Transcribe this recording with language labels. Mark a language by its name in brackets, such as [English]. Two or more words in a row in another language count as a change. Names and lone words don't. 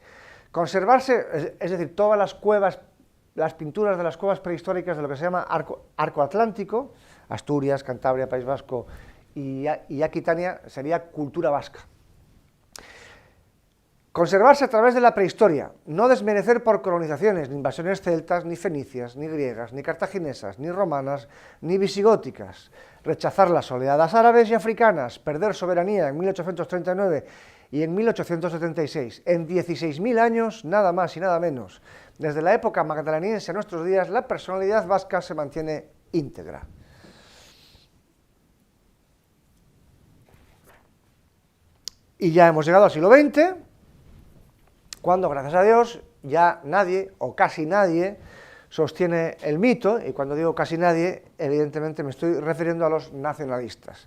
[Spanish] Conservarse, es decir, todas las cuevas, las pinturas de las cuevas prehistóricas de lo que se llama Arco Atlántico, Asturias, Cantabria, País Vasco y Aquitania, sería cultura vasca. Conservarse a través de la prehistoria, no desmerecer por colonizaciones, ni invasiones celtas, ni fenicias, ni griegas, ni cartaginesas, ni romanas, ni visigóticas, rechazar las oleadas árabes y africanas, perder soberanía en 1839 y en 1876. En 16.000 años, nada más y nada menos. Desde la época magdaleniense a nuestros días, la personalidad vasca se mantiene íntegra. Y ya hemos llegado al siglo XX, cuando, gracias a Dios, ya nadie, o casi nadie, sostiene el mito, y cuando digo casi nadie, evidentemente me estoy refiriendo a los nacionalistas.